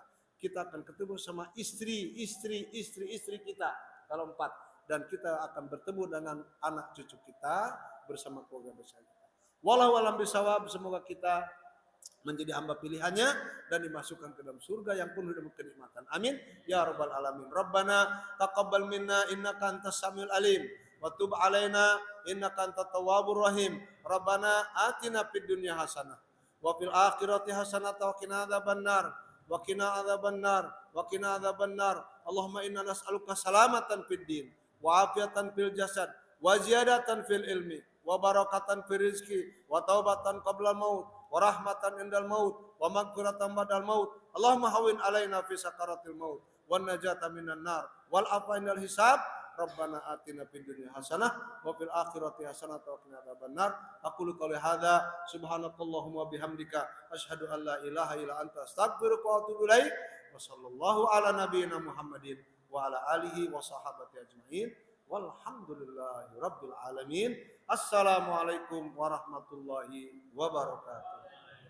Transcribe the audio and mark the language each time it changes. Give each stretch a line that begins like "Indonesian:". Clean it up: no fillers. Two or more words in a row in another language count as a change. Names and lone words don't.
Indonesian: Kita akan ketemu sama istri kita kalau 4, dan kita akan bertemu dengan anak cucu kita bersama keluarga besar kita.
Arabic: والله أعلم بالصواب.
Indonesian: Semoga kita menjadi hamba pilihannya dan dimasukkan ke dalam surga yang penuh dengan kenikmatan.
Arabic: آمين يا رب العالمين. ربنا تقبل منا إنك أنت السميع العليم وتب علينا إنك أنت التواب الرحيم. ربنا آتنا في الدنيا حسنة وفي الآخرة حسنة وقنا عذاب النار وقنا عذاب النار وقنا عذاب النار. اللهم إنا نسألك سلامة في الدين وعافية في الجسد وزيادة في العلم وبركة في الرزق وتوبة قبل الموت ورحمة عند الموت ومغفرة بعد الموت. اللهم هون علينا في سكرات الموت والنجاة من النار والعفو عند الحساب. ربنا آتنا في الدنيا حسنة وفي الآخرة حسنة وقنا عذاب النار. أقول قولي هذا سبحانك اللهم وبحمدك أشهد أن لا إله إلا أنت أستغفرك وأتوب إليك. وصلى الله على نبينا محمد وعلى آله وصحابته أجمعين. والحمد لله رب العالمين السلام عليكم ورحمة الله وبركاته.